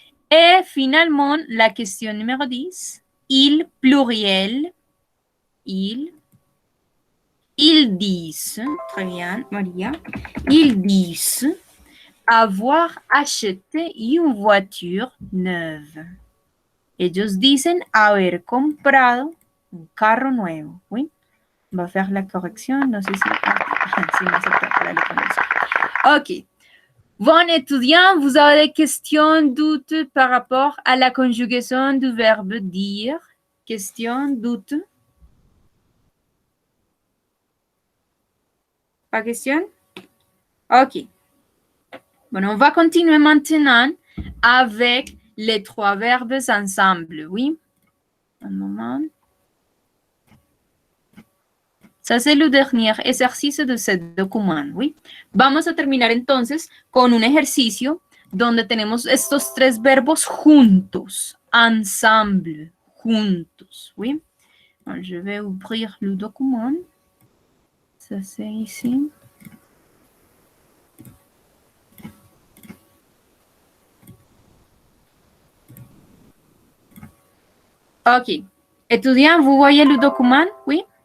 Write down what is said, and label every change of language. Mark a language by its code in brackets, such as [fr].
[fr] Et finalement, la question numéro 10. Il, pluriel. Ils disent, très bien, Maria, ils disent avoir acheté une voiture neuve. [es] Ellos dicen haber comprado un carro nuevo. [fr] Oui? On va faire la correction. [es] No sé si... si no se prepara la correction. OK. [fr] Bon, étudiants, vous avez des questions, doutes par rapport à la conjugaison du verbe dire? Questions, doutes? Pas question? OK. Bon, on va continuer maintenant avec les trois verbes ensemble, oui? Un moment. Ça, c'est le dernier ejercicio de ce document, ¿oui? [es] Vamos a terminar entonces con un ejercicio donde tenemos estos tres verbos juntos, ensemble, juntos, ¿oui? [fr] Alors, je vais ouvrir le document. Ça, c'est ici. OK. Étudiants, vous voyez le document? Oui?